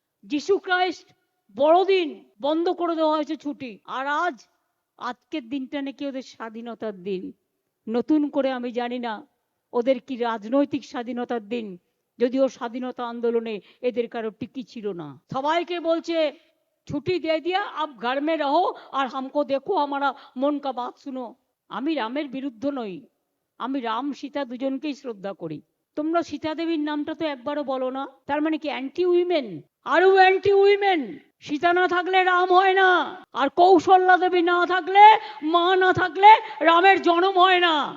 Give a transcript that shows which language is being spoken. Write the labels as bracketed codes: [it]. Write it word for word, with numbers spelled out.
[bn] যিশু ক্রাইস্ট বড়দিন বন্ধ করে দেওয়া হয়েছে ছুটি, আর আজ আজকের দিনটা নাকি ওদের স্বাধীনতার দিন। নতুন করে আমি জানি না ওদের কি রাজনৈতিক স্বাধীনতার দিন, যদিও স্বাধীনতা আন্দোলনে এদের কারো টিকি ছিল না। সবাইকে বলছে [hi] छुट्टी दे दिया, आप घर में रहो और हमको देखो, हमारा मन का बात सुनो। [bn] আমি রামের বিরুদ্ধ নই, আমি রাম সীতা দুজনকেই শ্রদ্ধা করি। তোমরা সীতা দেবীর নামটা তো একবারও বলো না। তার মানে কি অ্যান্টি উইমেন? আরো অ্যান্টি উইমেন। সীতা না থাকলে রাম হয় না, আর কৌশল্যা দেবী না থাকলে, মা না থাকলে রামের জন্ম হয় না।